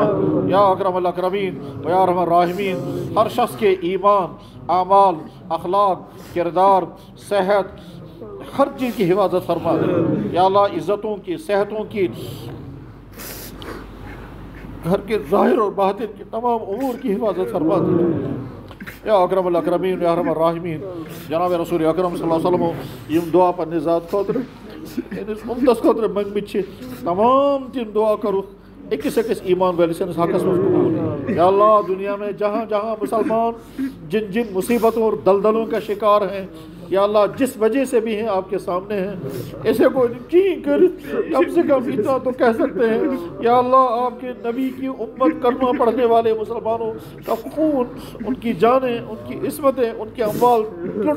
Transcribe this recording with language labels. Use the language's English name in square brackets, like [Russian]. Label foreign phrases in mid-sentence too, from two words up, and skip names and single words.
[Arabic] یا اکرم الاکرمین و یا ارحم الراحمین، [Urdu] ہر شخص کے ایمان، اعمال، اخلاق، کردار، صحت، ہر چیز کی حفاظت فرما دے۔ یا اللہ عزتوں کی، صحتوں کی، گھر کے ظاہر اور باطن کے تمام امور کی حفاظت فرما دے۔ [Arabic] یا اکرم الاکرمین یا ارحم الراحمین، [Kashmiri] جناب رسول اکرم [Arabic] صلی اللہ علیہ وسلم [Kashmiri] یم دعا پنہ ذات خاطر امتس خاطر منگ مچھ تمام تم دعا کرو اکس ایمان ویل سنس حقس مز قبول۔ [Urdu] یا اللہ دنیا میں جہاں جہاں مسلمان جن جن مصیبتوں اور دلدلوں کا شکار ہیں یا اللہ جس وجہ سے بھی ہیں آپ کے سامنے ہیں، ایسے کو جی کر کم سے کم اتنا تو کہہ سکتے ہیں یا اللہ آپ کے نبی کی امت کلمہ پڑھنے والے مسلمانوں کا خون، ان کی جانیں، ان کی عصمتیں، ان کے اموال لٹ